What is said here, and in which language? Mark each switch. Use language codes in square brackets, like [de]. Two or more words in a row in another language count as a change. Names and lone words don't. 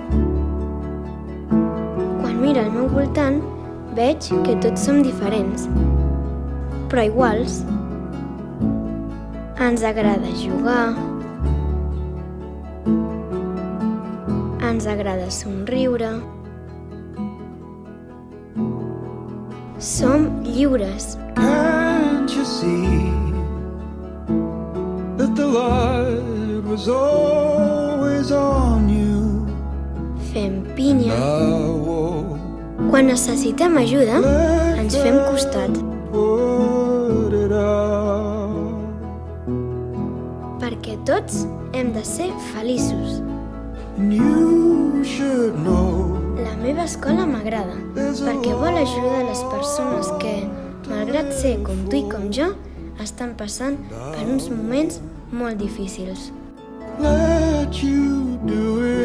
[ca] Quan miro al meu voltant, veig que tots som diferents, però iguals. Ens agrada jugar, ens agrada somriure, som lliures. [en] Can't you see that the light was always on you? [ca] Fem pinya. [en] Now [ca] Quan necessitem ajuda, ens fem costat, [en] put it out. [ca] perquè tots hem de ser feliços. [en] And you should know [ca] La meva escola m'agrada, perquè vol ajudar les persones que, malgrat ser com tu i com jo, estan passant per uns moments molt difícils. [en] let you do it.